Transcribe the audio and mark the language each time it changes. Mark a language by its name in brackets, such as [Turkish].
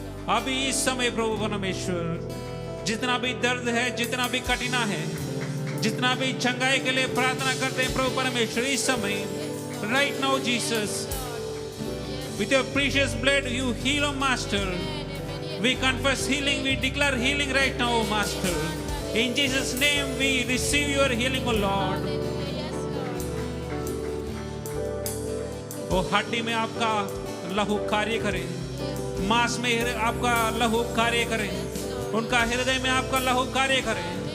[Hindi] अभी इस समय प्रभु परमेश्वर जितना भी दर्द है, जितना भी कठिना है, जितना भी चंगाई के लिए प्रार्थना करते हैं प्रभु परमेश्वर, इस समय [English] Right now Jesus, with your precious blood you heal, oh master. We confess healing, we declare healing right now, oh master. In Jesus name we receive your healing, oh Lord. [Hindi] ओ हड्डी में आपका लहू कार्य करे, मांस में आपका लहू कार्य करे, उनका हृदय में आपका लहू कार्य करे।